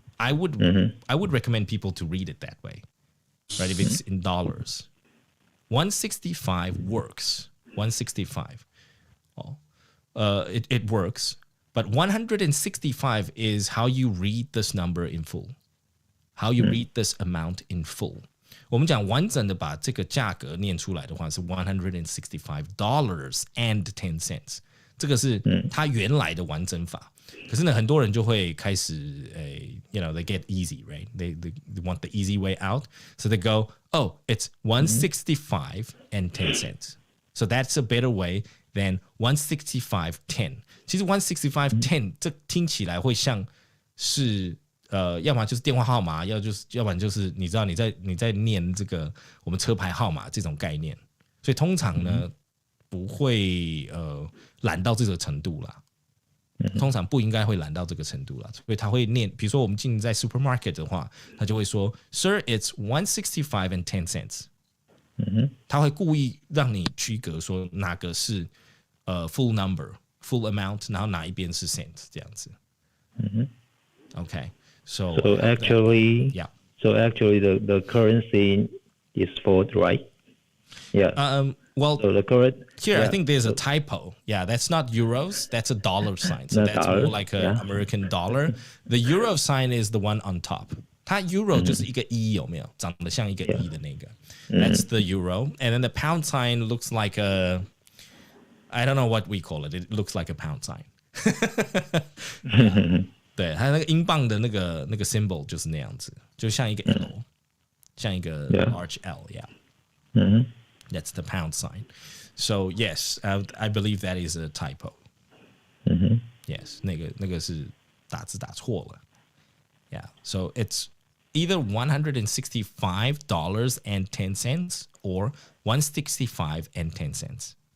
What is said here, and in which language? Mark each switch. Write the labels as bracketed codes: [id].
[en] I would recommend people to read it that way, right? If it's in dollars, 165 works. 165. It works. But 165 is how you read this number in full. How you read this amount in full. [zh] 我们讲完整的把这个价格念出来的话是 $165.10， 这个是它原来的完整法。可是呢，很多人就会开始 [en] they get easy, right? They want the easy way out, so they go, oh, it's 165 and 10 cents. So that's a better way than 165.10. [zh] 其实 165.10 这听起来会像是要么就是电话号码，要不然就是你知道你在念这个我们车牌号码这种概念，所以通常呢不会懒到这个程度啦，通常不应该会懒到这个程度啦，所以他会念，比如说我们进在 supermarket 的话，他就会说 [en] Sir, it's 165 and 10 cents。 [zh] 他会故意让你区隔说哪个是 [en] full number full amount， [zh] 然后哪一边是 cent 这样子。 [en] Okay. So actually, yeah. So actually, the currency is false, right? Yeah. Well, so the current here I think there's a typo. Yeah, that's not euros. That's a dollar sign. So that's more like an American dollar. The euro sign is the one on top. [zh] 它 euro 就是一个一，有没有？长得像一个一的那个。 [en] That's the euro. And then the pound sign looks like I don't know what we call it. It looks like a pound sign. [zh] 对，它那个英镑的那个 symbol 就是那样子，就像一个 L， 像一个 large L， yeah. [en] That's the pound sign. So yes, I believe that is a typo. Yes, [zh] 那个是打字打错了。 [en] Yeah, so it's either $165.10 or $165.10.